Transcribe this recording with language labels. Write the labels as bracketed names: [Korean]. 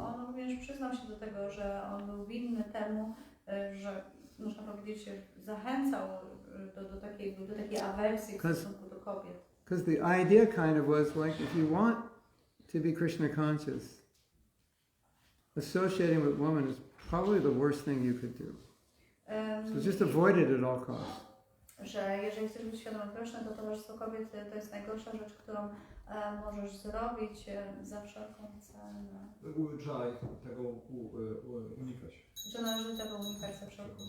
[Polish] On również przyznał się do tego, że on był winny temu, że można powiedzieć, zachęcał do takiej awersji w stosunku do kobiet. [English] Because the idea kind of was like, if you want to be Krishna conscious, associating with women is probably the worst thing you could do. So just avoid it at all costs. [Polish] Że jeżeli chcesz być świadomy Kryszny, to towarzystwo kobiet to jest najgorsza rzecz, którą możesz zrobić za wszelką cenę. Trzeba tego unikać. Że należy tego unikać za wszelką cenę.